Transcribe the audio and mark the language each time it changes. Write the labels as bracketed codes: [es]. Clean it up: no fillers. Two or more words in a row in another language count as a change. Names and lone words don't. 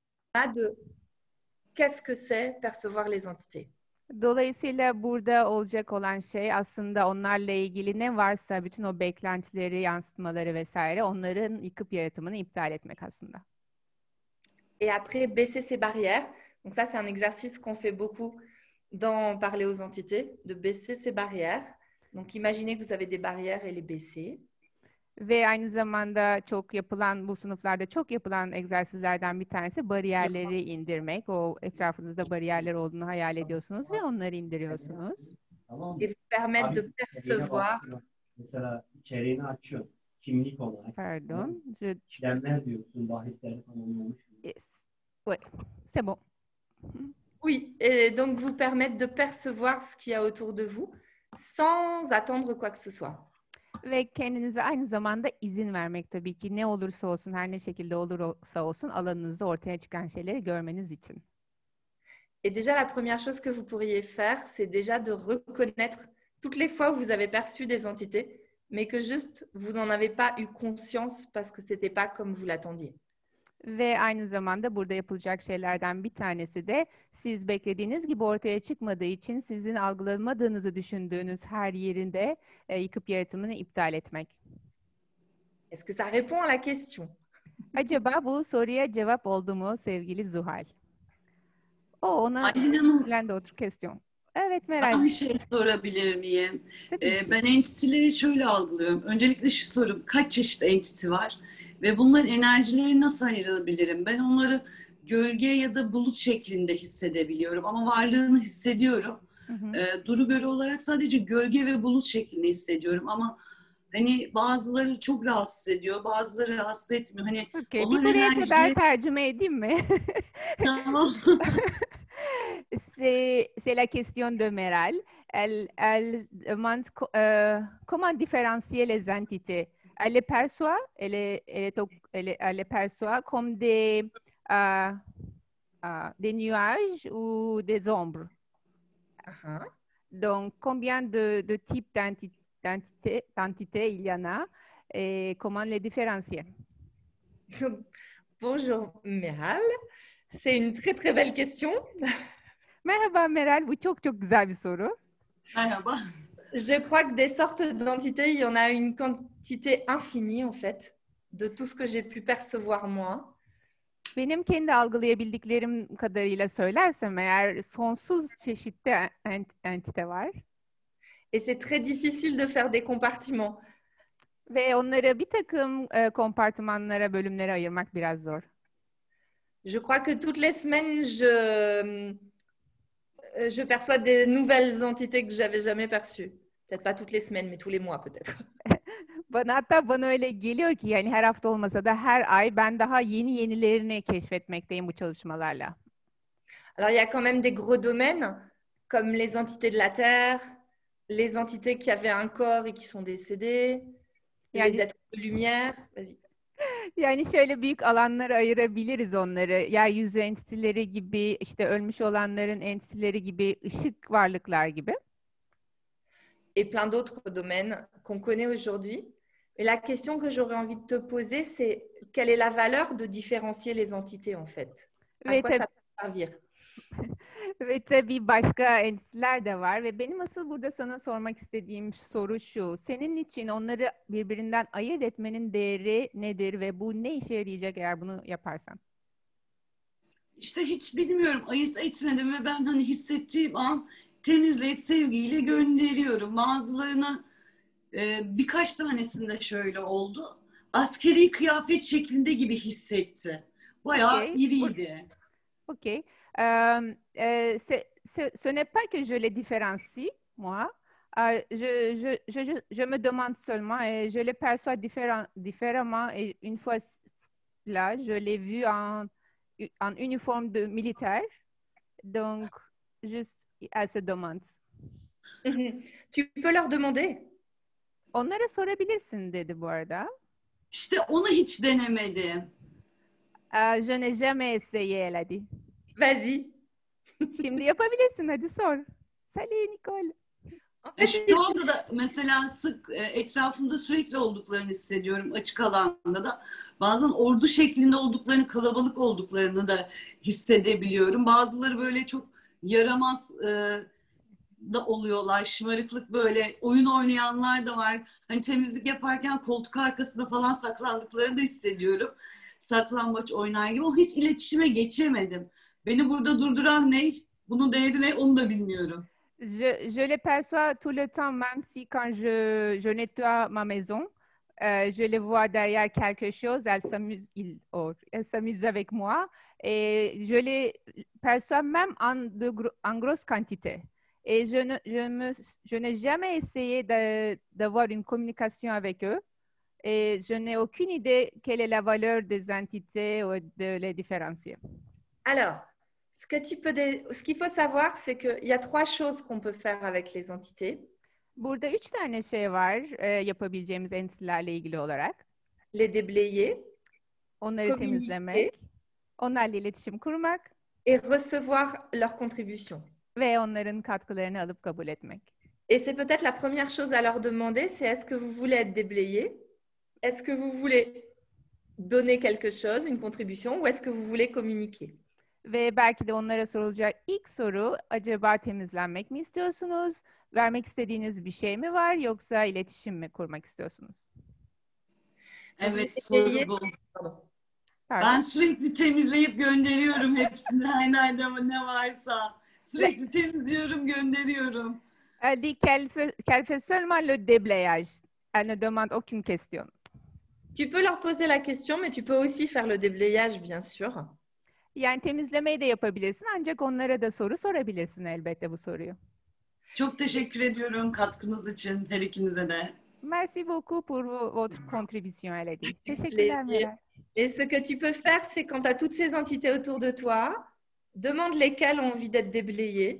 [fr] de qu'est-ce que c'est percevoir les entités. [tr] Dolayısıyla burada olacak olan şey aslında onlarla ilgili ne varsa bütün o beklentileri, yansıtmaları vesaire onların yıkıp yaratımını iptal etmek aslında. [fr] Et après, baisser ses barrières. Donc ça, c'est un exercice qu'on fait beaucoup dans Parler aux entités, de baisser ses barrières. Donc imaginez que vous avez des barrières et les baisser. [tr] Ve aynı zamanda çok yapılan, bu sınıflarda çok yapılan egzersizlerden bir tanesi bariyerleri indirmek. O etrafınızda bariyerler olduğunu hayal ediyorsunuz ve onları indiriyorsunuz. [fr] Et vous permettre de percevoir. [tr] Mesela içeriğini açıyor. Kimlik olarak. Pardon. İşlemler diyorsun, bahisleri tamamlamış. [en] Yes. [fr] Ouais. C'est bon. Oui, et donc vous permettre de percevoir ce qu'il y a autour de vous sans attendre quoi que ce soit. [tr] Ve kendinize aynı zamanda izin vermek tabii ki ne olursa olsun, her ne şekilde olursa olsun alanınızda ortaya çıkan şeyleri görmeniz için. [fr] Et déjà, la première chose que vous pourriez faire, c'est déjà de reconnaître toutes les fois où vous avez perçu des entités, mais que juste vous n'en avez pas eu conscience parce que c'était pas comme vous l'attendiez. [tr] Ve aynı zamanda burada yapılacak şeylerden bir tanesi de siz beklediğiniz gibi ortaya çıkmadığı için sizin algılamadığınızı düşündüğünüz her yerinde yıkıp yaratımını iptal etmek. [fr] Est-ce que ça répond à la question? [tr] Acaba bu soruya cevap oldu mu sevgili Zuhal? Ona Aylin Hanım, [fr] d'autres questions. [tr] Evet ben Meral. bir şey sorabilir miyim? Tabii ki. Ben entitileri şöyle algılıyorum. Öncelikle şu soru, kaç çeşit entiti var? Ve bunların enerjileri nasıl ayırabilirim? Ben onları gölge ya da bulut şeklinde hissedebiliyorum ama varlığını hissediyorum. Duru göre olarak sadece gölge ve bulut şeklinde hissediyorum ama hani bazıları çok rahatsız ediyor, bazıları rahatsız etmiyor. Hani Okay, bir onların buraya kadar enerjileri... tercüme edeyim mi? Tamam. [fr] C'est la question de Meral. Elle demande comment différencier les entités. Elle les perçoit, elle les perçoit comme des nuages ou des ombres. Donc, combien de types d'entités il y en a et comment les différencier? Bonjour Meral, c'est une très très belle question. [tr] Merhaba Meral, bu çok çok güzel bir soru. Merhaba. [fr] Je crois que des sortes d'entités, il y en a une quantité infinie en fait, de tout ce que j'ai pu percevoir moi. [tr] Benim kendi algılayabildiklerim kadarıyla söylersem eğer sonsuz çeşitli entite var. [fr] Et c'est très difficile de faire des compartiments. [tr] Ve onları bir takım kompartımanlara, bölümlere ayırmak biraz zor. [fr] Je crois que toutes les semaines, je perçois des nouvelles entités que j'avais jamais perçues. Peut-être pas toutes les semaines, mais tous les mois peut-être. [tr] Hatta bana öyle geliyor ki yani her hafta olmasa da her ay ben daha yenilerini keşfetmekteyim bu çalışmalarla. [fr] Alors il y a quand même des gros domaines comme les entités de la Terre, les entités qui avaient un corps et qui sont décédées, les êtres de lumière. Vas-y. [tr] Yani şöyle büyük alanlara ayırabiliriz onları. Yeryüzü entiteleri gibi, işte ölmüş olanların entiteleri gibi, ışık varlıklar gibi. [fr] Et plein d'autres domaines qu'on connaît aujourd'hui. Et la question que j'aurais envie de te poser, c'est quelle est la valeur de différencier les entités en fait? À quoi ça peut servir? [tr] Ve tabii başka entiteler de var ve benim asıl burada sana sormak istediğim soru şu. Senin için onları birbirinden ayırt etmenin değeri nedir ve bu ne işe yarayacak eğer bunu yaparsan? İşte hiç bilmiyorum, ayırt etmedim ve ben hani hissettiğim an temizleyip sevgiyle gönderiyorum. Bazılarına birkaç tanesinde şöyle oldu. Askeri kıyafet şeklinde gibi hissetti. Bayağı iriydi. Ok. [fr] Ce n'est pas que je les différencie, moi. Je me demande seulement et je les perçois différemment. Et une fois là, je l'ai vu en uniforme de militaire. Donc, juste, elle se demande. Tu peux leur demander. [tr] Onlara sorabilirsin dedi bu arada. İşte onu hiç denemedim. [fr] Je n'ai jamais essayé, elle a dit. Vas-y. [tr] Şimdi yapabilirsin, hadi sor. [fr] Salut Nicole. En E, fait, [tr] şu anda da mesela sık etrafımda sürekli olduklarını hissediyorum açık alanda da. Bazen ordu şeklinde olduklarını, kalabalık olduklarını da hissedebiliyorum. Bazıları böyle çok yaramaz da oluyorlar. Şımarıklık böyle oyun oynayanlar da var. Hani temizlik yaparken koltuk arkasında falan saklandıklarını da hissediyorum. Saklambaç oynar gibi ama hiç iletişime geçemedim. Beni burada durduran ne? Bunun değeri ne? Onu da bilmiyorum. [fr] Je les perçois tout le temps, même si quand je nettoie ma maison, je les vois derrière quelque chose, elles s'amusent avec moi et je les perçois même en grosse quantité. Et je n'ai jamais essayé d'avoir une communication avec eux et je n'ai aucune idée quelle est la valeur des entités ou de les différencier. alors, ce qu'il faut savoir, c'est qu'il y a 3 choses qu'on peut faire avec les entités. Burada 3 tane şey var yapabileceğimiz entitelerle ilgili olarak. Les déblayer, [tr] Onları [fr] communiquer [tr] temizlemek, onlarla iletişim kurmak [fr] et recevoir leur contribution. [tr] ve onların katkılarını alıp kabul etmek. [fr] Et c'est peut-être la première chose à leur demander, c'est est-ce que vous voulez être déblayé? Est-ce que vous voulez donner quelque chose, une contribution, ou est-ce que vous voulez communiquer? [tr] Ve belki de onlara sorulacak ilk soru, acaba temizlenmek mi istiyorsunuz? Vermek istediğiniz bir şey mi var yoksa iletişim mi kurmak istiyorsunuz? Evet, soru bu. Pardon. Pardon. Ben sürekli temizleyip gönderiyorum hepsini. Her nerede ne varsa. Sürekli temizliyorum, gönderiyorum. [fr] Elle dit qu'elle fait seulement le déblayage. Elle ne demande aucune question. Tu peux leur poser la question, mais tu peux aussi faire le déblayage, bien sûr. [tr] Yani temizlemeyi de yapabilirsin ancak onlara da soru sorabilirsin elbette bu soruyu. Çok teşekkür ediyorum katkınız için her ikinize de. [fr] Merci beaucoup pour votre contribution, elle a dit. [tr] Teşekkürler Meral. [fr] Et ce que tu peux faire, c'est quand tu as toutes ces entités autour de toi, demande lesquelles ont envie d'être déblayées.